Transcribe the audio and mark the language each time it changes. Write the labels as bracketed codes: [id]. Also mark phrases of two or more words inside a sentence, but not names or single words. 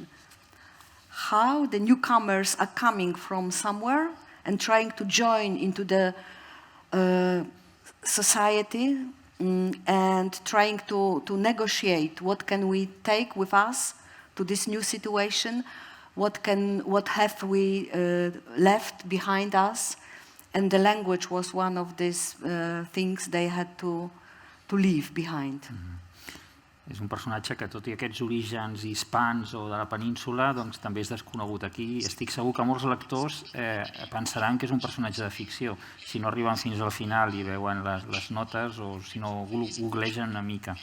[en] How the newcomers are coming from somewhere and trying to join into the society and trying to negotiate what can we take with us to this new situation, what have we left behind us, and the language was one of these things they had to leave behind. Mm-hmm. [ca] És un personatge que, tot i aquests orígens hispans o de la península, doncs també és desconegut aquí. Estic segur que molts lectors pensaran que és un personatge de ficció, si no arriben fins al final i veuen les notes o si no googlegen una mica.